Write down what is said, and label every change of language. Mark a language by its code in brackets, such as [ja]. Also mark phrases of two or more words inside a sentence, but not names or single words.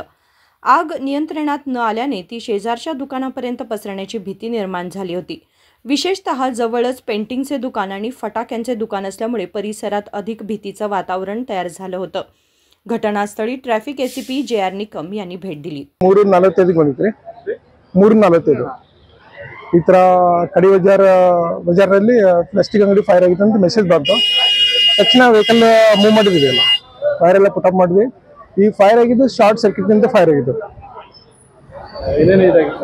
[mr] आग नियंत्रणात न आल्याने ती शेजारच्या दुकानापर्यंत पसरण्याची भीती निर्माण झाली होती। विशेषतः जवळच पेंटिंगचे दुकान आणि फटाक्यांचे दुकान असल्यामुळे परिसरात अधिक भीतीचं वातावरण तयार झालं होतं। घटनास्थळी [en] traffic ACP [mr] जे.आर. निकम यांनी भेट दिली। [kn] 3:45 ಬಂದಿತ್ರಿ 3:45 ಈ ತರ ಕಡಿ ಬಜಾರ್ನಲ್ಲಿ ಪ್ಲಾಸ್ಟಿಕ್ ಅಂಗಡಿ ಫೈರ್ ಆಗಿದೆ ಅಂತ ಮೆಸೇಜ್ ಬಂತು। ತಕ್ಷಣ [en] vehicle move [kn] ಮಾಡಿದ್ವಿ, ಫೈರ್ ಎಲ್ಲ [en] put up [kn] ಮಾಡಿದ್ವಿ। ಈ ಫೈರ್ ಆಗಿದ್ದು [en] short circuit [kn] ನಿಂದ ಫೈರ್ ಆಗಿದ್ದು। ಏನೇನು ಇದಾಗಿತ್ತು?